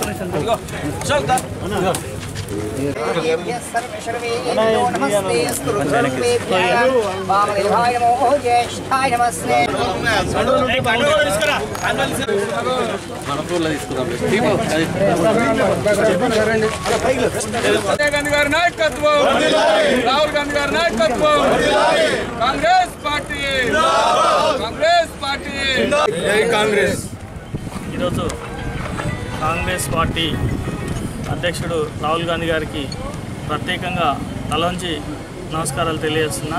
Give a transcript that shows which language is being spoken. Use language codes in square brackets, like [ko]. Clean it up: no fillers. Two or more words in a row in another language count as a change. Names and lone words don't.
[sa] नमस्ते वामदेवाय नमो ज्येष्ठाय नमस्ते [te] గాంధీ గారి నాయకత్వం రాహుల్ గాంధీ గారి నాయకత్వం కాంగ్రెస్ పార్టీ జై కాంగ్రెస్ ఈరోజు కాంగ్రెస్ పార్టీ అధ్యక్షుడు రాహుల్ గాంధీ గారికి ప్రత్యేకంగా తలవంచి నమస్కారాలు తెలియజేస్తున్నా.